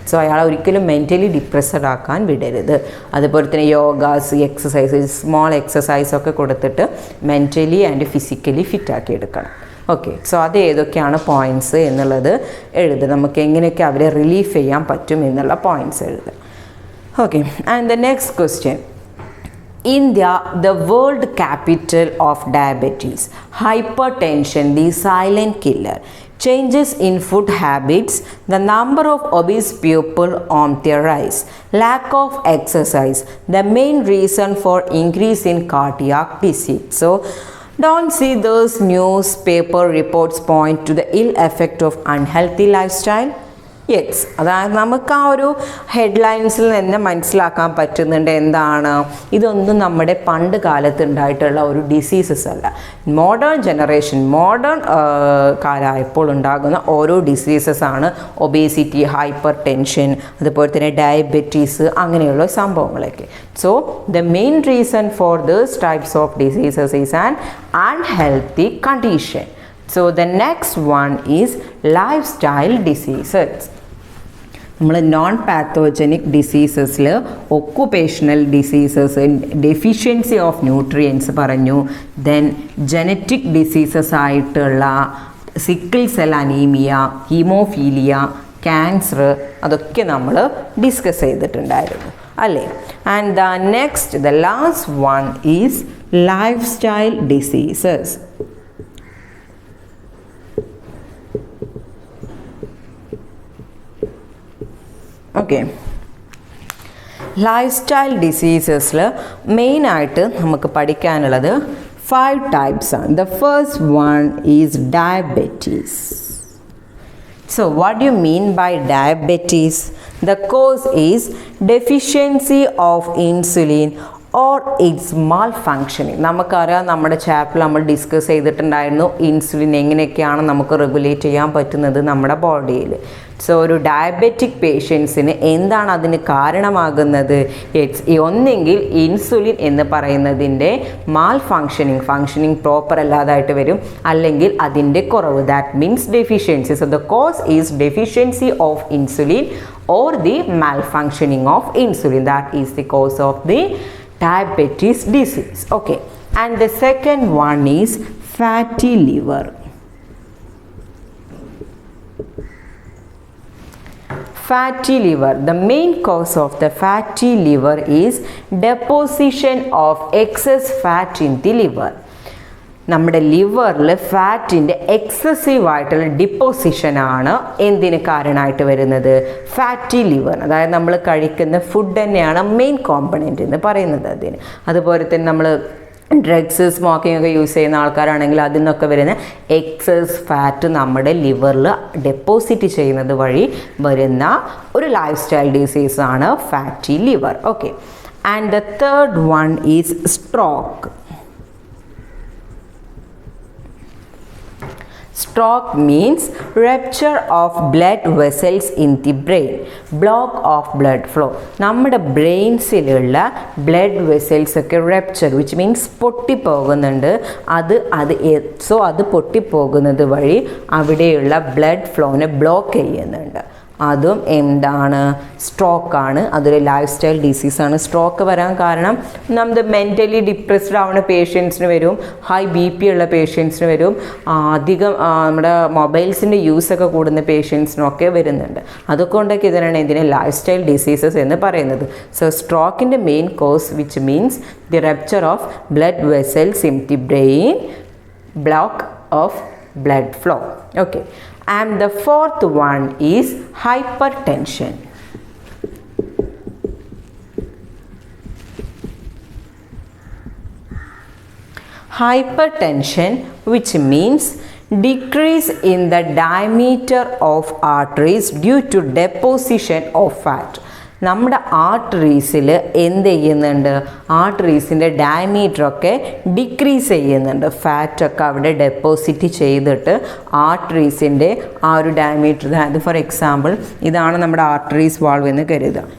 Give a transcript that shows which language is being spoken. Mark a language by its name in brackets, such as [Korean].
[Malayalam] So അയാളെ ഒരിക്കലും mentally depressed ആക്കാൻ വിടരുത്. അതുപോലെ തന്നെ യോഗാസ്, എക്സസൈസസ്, സ്മോൾ എക്സസൈസൊക്കെ കൊടുത്തിട്ട് മെൻ്റലി ആൻഡ് ഫിസിക്കലി ഫിറ്റാക്കി എടുക്കണം. ഓക്കെ, സോ അത് ഏതൊക്കെയാണ് പോയിൻറ്റ്സ് എന്നുള്ളത് എഴുതുക. നമുക്ക് എങ്ങനെയൊക്കെ അവരെ റിലീഫ് ചെയ്യാൻ പറ്റും എന്നുള്ള പോയിൻറ്റ്സ് എഴുതുക. [English] Okay, and the next question. India, the world capital of diabetes, hypertension, the silent killer, changes in food habits, the number of obese people on the rise, lack of exercise, the main reason for increase in cardiac disease. So, don't see those newspaper reports point to the ill effect of unhealthy lifestyle. [Malayalam] Yes, അതായത് നമുക്ക് ആ ഒരു ഹെഡ്ലൈൻസിൽ തന്നെ മനസ്സിലാക്കാൻ പറ്റുന്നുണ്ട് എന്താണ്, ഇതൊന്നും നമ്മുടെ പണ്ട് കാലത്ത് ഉണ്ടായിട്ടുള്ള ഒരു ഡിസീസസ് അല്ല. മോഡേൺ ജനറേഷൻ, മോഡേൺ കാലമായപ്പോൾ ഉണ്ടാകുന്ന ഓരോ ഡിസീസസ് ആണ് ഒബേസിറ്റി, ഹൈപ്പർ ടെൻഷൻ, അതുപോലെ തന്നെ ഡയബറ്റീസ്, അങ്ങനെയുള്ള സംഭവങ്ങളൊക്കെ. [English] So the main reason for these types of diseases is an unhealthy condition. So the next one is lifestyle diseases. [Malayalam] നമ്മൾ non pathogenic ഡിസീസസിൽ occupational diseases, deficiency of nutrients പറഞ്ഞു. Then genetic diseases ആയിട്ടുള്ള sickle cell anaemia, haemophilia, cancer, അതൊക്കെ നമ്മൾ discuss ചെയ്തിട്ടുണ്ടായിരുന്നു അല്ലേ. [English] And the next, the last one is lifestyle diseases. [Malayalam] Okay, life style ഡിസീസസിൽ മെയിനായിട്ട് നമുക്ക് പഠിക്കാനുള്ളത് 5 types ആണ്. [English] The first one is diabetes. So what do you mean by diabetes? The cause is deficiency of insulin or its malfunctioning. [Malayalam] നമുക്കറിയാം, നമ്മുടെ ചാപ്റ്ററിൽ നമ്മൾ discuss ചെയ്തിട്ടുണ്ടായിരുന്നു insulin എങ്ങനെയൊക്കെയാണ് നമുക്ക് റെഗുലേറ്റ് ചെയ്യാൻ പറ്റുന്നത് നമ്മുടെ ബോഡിയിൽ. സോ ഒരു ഡയബറ്റിക് പേഷ്യൻസിന് എന്താണ് അതിന് കാരണമാകുന്നത്? ഒന്നെങ്കിൽ ഇൻസുലിൻ എന്ന് പറയുന്നതിൻ്റെ ഫങ്ഷനിങ് പ്രോപ്പർ അല്ലാതായിട്ട് വരും, അല്ലെങ്കിൽ അതിൻ്റെ കുറവ്, [English] That means deficiency. So the cause is deficiency of insulin or the malfunctioning of insulin, that is the cause of the diabetes disease. Okay, and the second one is fatty liver. Fatty liver, the main cause of the fatty liver is deposition of excess fat in the liver. [Malayalam] നമ്മുടെ ലിവറിൽ ഫാറ്റിൻ്റെ എക്സസീവായിട്ടുള്ള ഡിപ്പോസിഷനാണ് എന്തിന് കാരണമായിട്ട് വരുന്നത്? Fatty liver. അതായത് നമ്മൾ കഴിക്കുന്ന food തന്നെയാണ് main component എന്ന് പറയുന്നത് അതിന്. അതുപോലെ തന്നെ നമ്മൾ ഡ്രഗ്സ്, സ്മോക്കിംഗ് ഒക്കെ യൂസ് ചെയ്യുന്ന ആൾക്കാരാണെങ്കിൽ അതിൽ നിന്നൊക്കെ വരുന്ന എക്സസ് ഫാറ്റ് നമ്മുടെ ലിവറിൽ ഡെപ്പോസിറ്റ് ചെയ്യുന്നത് വഴി വരുന്ന ഒരു life style ഡിസീസാണ് fatty liver. [English] Okay, and the third one is stroke. Stroke means rupture of blood vessels in the brain, block of blood flow. [Malayalam] നമ്മുടെ ബ്രെയിൻസിലുള്ള ബ്ലഡ് വെസൽസ് ഒക്കെ റപ്ചർ, [English] which means [Malayalam] പൊട്ടിപ്പോകുന്നുണ്ട്. അത് പൊട്ടിപ്പോകുന്നത് വഴി അവിടെയുള്ള ബ്ലഡ് ഫ്ലോനെ ബ്ലോക്ക് ചെയ്യുന്നുണ്ട്. അതും എന്താണ്, സ്ട്രോക്കാണ്. അതൊരു life style ഡിസീസാണ്. Stroke വരാൻ കാരണം നമ്മുടെ മെൻ്റലി ഡിപ്രസ്ഡ് ആവുന്ന പേഷ്യൻസിന് വരും, ഹൈ BP ഉള്ള പേഷ്യൻസിന് വരും, അധികം നമ്മുടെ മൊബൈൽസിൻ്റെ യൂസൊക്കെ കൂടുന്ന പേഷ്യൻസിനൊക്കെ വരുന്നുണ്ട്. അതുകൊണ്ടൊക്കെ ഇതിനെ ലൈഫ് സ്റ്റൈൽ ഡിസീസസ് എന്ന് പറയുന്നത്. [English] So സ്ട്രോക്കിൻ്റെ main cause which means the rupture of blood vessels in the brain, block of blood flow. Okay, and the fourth one is hypertension. Hypertension, which means decrease in the diameter of arteries due to deposition of fat. [Malayalam] നമ്മുടെ ആർട്ടറീസിൽ എന്ത് ചെയ്യുന്നുണ്ട്, ആർട്ടറീസിൻ്റെ ഡയമീറ്ററൊക്കെ decrease ചെയ്യുന്നുണ്ട്. ഫാറ്റൊക്കെ അവിടെ deposit ചെയ്തിട്ട് ആർട്ടറീസിൻ്റെ ആ ഒരു diameter, അതായത് for example ഇതാണ് നമ്മുടെ ആർട്ടറീസ് വാൾവ് എന്ന് കരുതുക.